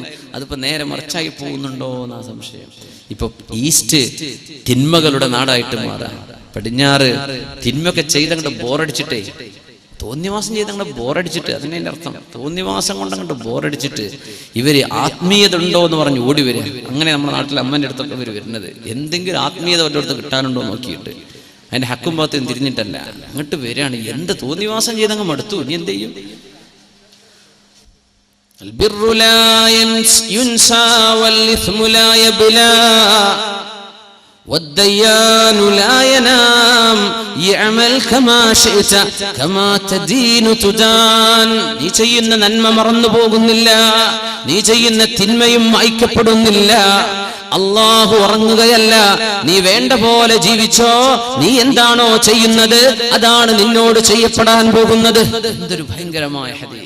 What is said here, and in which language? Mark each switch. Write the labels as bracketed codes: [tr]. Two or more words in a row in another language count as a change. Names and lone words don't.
[ml] അതിപ്പോ നേരെ മറിച്ചായി പോകുന്നുണ്ടോ എന്നാ സംശയം. ഇപ്പൊ ഈസ്റ്റ് തിന്മകളുടെ നാടായിട്ട് മാറാം, പടിഞ്ഞാറ് തിന്മയൊക്കെ ചെയ്തങ്ങോട്ട് ബോറടിച്ചിട്ടേ, തോന്നിവാസം ചെയ്തങ്ങോട്ട് ബോറടിച്ചിട്ട്, അതിൻ്റെ അർത്ഥം തോന്നിവാസം കൊണ്ടങ്ങോട്ട് ബോറടിച്ചിട്ട് ഇവര് ആത്മീയത ഉണ്ടോ എന്ന് പറഞ്ഞ് ഓടി വരിക. അങ്ങനെ നമ്മുടെ നാട്ടിൽ അമ്മൻ്റെ അടുത്തൊക്കെ ഇവർ വരുന്നത്, എന്തെങ്കിലും ആത്മീയത അവരുടെ അടുത്ത് കിട്ടാനുണ്ടോ നോക്കിയിട്ട്, അതിന്റെ ഹക്കും ഭാഗത്തും തിരിഞ്ഞിട്ടല്ല, അങ്ങോട്ട് വരികയാണ്. എന്ത് തോന്നിവാസം ചെയ്തങ്ങ് മടുത്തു, ഇനി എന്ത് ചെയ്യും? [ar] البر لا ينسى والإثم لا يبلى والديان لا ينام يعمل كما شئت كما تدين تدان. [ml] നീ ചെയ്യുന്ന നന്മ മറന്നു പോകുന്നില്ല, നീ ചെയ്യുന്ന തിന്മയും മായ്ക്കപ്പെടുന്നില്ല. അല്ലാഹു ഉറങ്ങുകയല്ല, നീ വേണ്ട പോലെ ജീവിച്ചോ, നീ എന്താണോ ചെയ്യുന്നത് അതാണ് നിന്നോട് ചെയ്യപ്പെടാൻ പോകുന്നത്. എന്തൊരു ഭയങ്കരമായ ഹദീസ്.